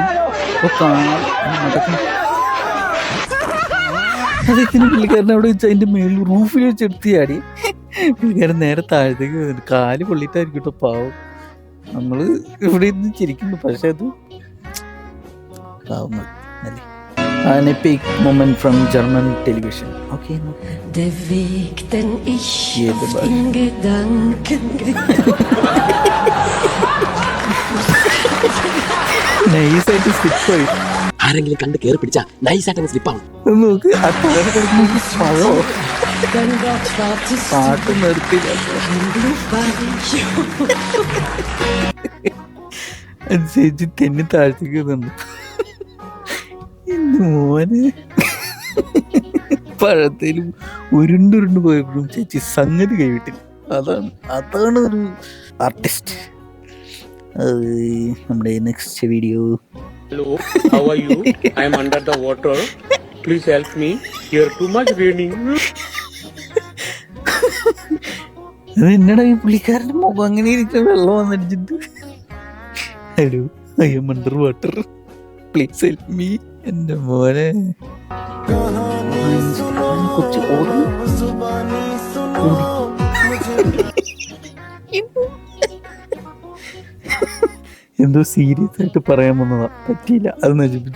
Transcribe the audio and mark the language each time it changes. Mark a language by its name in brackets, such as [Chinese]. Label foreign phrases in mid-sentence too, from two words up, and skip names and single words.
[Malayalam] അപ്പോൾ നടക്കുന്നു. അദ്ദേഹത്തിന് പുള്ളിക്കാരൻ അവിടെ വെച്ച് അതിൻ്റെ മേളിൽ റൂഫിൽ വെച്ച് എടുത്തിയാടി. പുള്ളിക്കാരൻ നേരെ താഴത്തേക്ക് വരുന്നുണ്ട്, കാല് പൊള്ളിട്ടായിരിക്കും കേട്ടോ, പാവം. നമ്മൾ ഇവിടെ ഇരുന്ന് ചിരിക്കുന്നു, പക്ഷെ അത് പാവം അല്ലേ. [English] Ein epic moment from German television. Okay, no. [German] Der Weg, den ich in Gedanken [Malayalam] നൈസായിട്ട് സ്ലിപ്പായി. ആരെങ്കിലും കണ്ട് കയറി പിടിച്ചാ നൈസായിട്ട് സ്ലിപ്പാവും. നോക്ക്, ആ താഴെ കിടക്കുന്ന പഴോ [German] dein Gott wartest [Malayalam] പാട്ട് നിർത്തില്ല. അനുസരിച്ച് തെന്നി താഴ്ത്തേക്ക് വന്നു. എന്റെ മോനെ പഴത്തേലും ഉരുണ്ടുരുണ്ട് പോയപ്പോഴും ചേച്ചി സംഗതി കൈവിട്ടില്ല. അതാണ് ഒരു ആർട്ടിസ്റ്റ്. നമ്മുടെ [English] next video. Hello, how are you? I am under the water. Please help me. Here too much raining. [Malayalam] അത് എന്നടാ ഈ പുള്ളിക്കാരൻ്റെ മുഖം അങ്ങനെ ഇരിക്കുന്ന, വെള്ളം വന്നടിച്ചിട്ട്. [English] Hello, I am under water, please help me. [Malayalam] എൻ്റെ മോനെ കുറച്ച് എന്തോ സീരിയസ് ആയിട്ട് പറയാൻ വന്നതാ, പറ്റിയില്ല, അത് നശിപ്പിച്ചു.